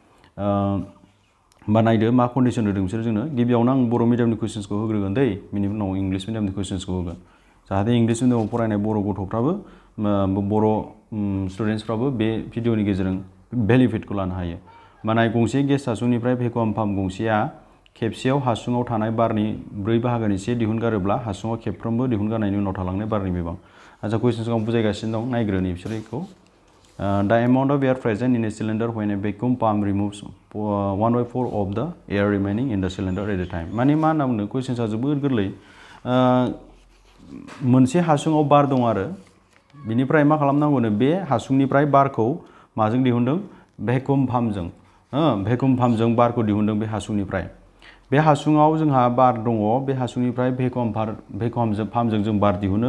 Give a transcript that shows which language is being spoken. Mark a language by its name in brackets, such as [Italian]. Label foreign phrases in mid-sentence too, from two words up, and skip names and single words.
[Bodo] बा नायदो मा कन्डिशन होदों बिसोर जोंनो। गिबियावनो आं बर' [English] mediumनि questionsखौ [Bodo] होग्रोगोन दै, बिनि उनाव [English] English mediumनि questionsखौ [Bodo] होगोन, जाहाथे [English] English mediumआव [Bodo] फरायनाय बर' गथ'फ्राबो बर' स्टुडेन्टसफ्राबो बे भिडियोनि गेजेरजों बेनिफिटखौ लानो हायो। माने गंसे गेस हासुंनिफ्राय [English] vacuum pump [Bodo] गंसेया खेबसेयाव हासुङाव थानाय बारनि 4 बाहागोनि 1 दिहुनगारोब्ला हासुङाव खेबफ्रोमबो दिहुनगारनायनि उनाव थालांनाय बारनि बिबां। आচ্ছা, कुइसन्सखौ आं बुजायगासिनो दं, नायग्रोनि बिसोरखौ। [English] The amount of air present in a cylinder when a vacuum pump removes 1/4 of the air remaining in the cylinder at a time. [Bodo] माने मा होनना बुंदों, कुइसन्सआ जोबोद गोरलै। मोनसे हासुङाव बार दं आरो बिनिफ्राय मा खालामनांगौनो, बे हासुंनिफ्राय बारखौ माजों दिहुनदों? [English] vacuum pumpजों। vacuum pumpजों [Bodo] बारखौ दिहुनदों बे हासुंनिफ्राय। बे हासुङाव जोंहा बार दङ, बे हासुंनिफ्राय [English] vacuum pumpजों [Bodo] जों बार दिहुनो।